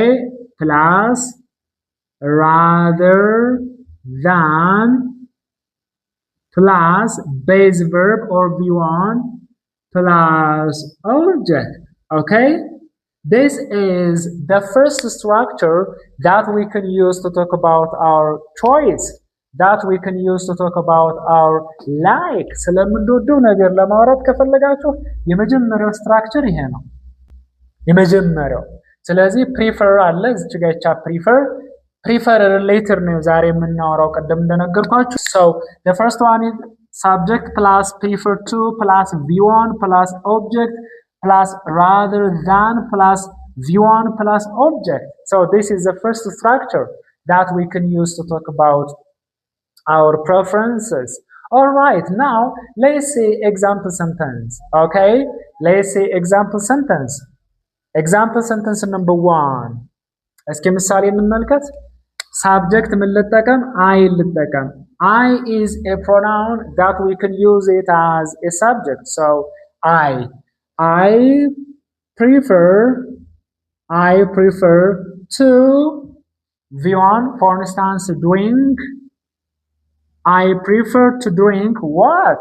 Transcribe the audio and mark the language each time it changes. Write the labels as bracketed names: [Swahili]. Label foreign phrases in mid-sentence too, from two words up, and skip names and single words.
[English] Plus rather than plus base verb or V1 plus object, okay? This is the first structure that we can use to talk about our choice, that we can use to talk about our like. [Amharic] ስለምንወደው ነገር ለማውራት ከፈለጋችሁ የመጀመሪያው ስትራክቸር ይሄ ነው። የመጀመሪያው ስለዚህ [English] prefer [Amharic] አለ እዚህ ጋር [English] prefer later [Amharic] ነው ዛሬ የምናወራው ቀደም እንደነገርኳችሁ። [English] So the first one is subject plus prefer to plus V1 plus object plus rather than plus V1 plus object. So this is the first structure that we can use to talk about our preferences. All right, now let's see example sentence. Okay, let's see example sentence. Example sentence number 1. [Amharic] እስኪ ምሳሌ እንመልከት። Subject ምን ልጠቀም? [English] I ልጠቀም። I is a pronoun that we can use it as a subject. So I prefer to V1, for instance, drink. I prefer to drink what?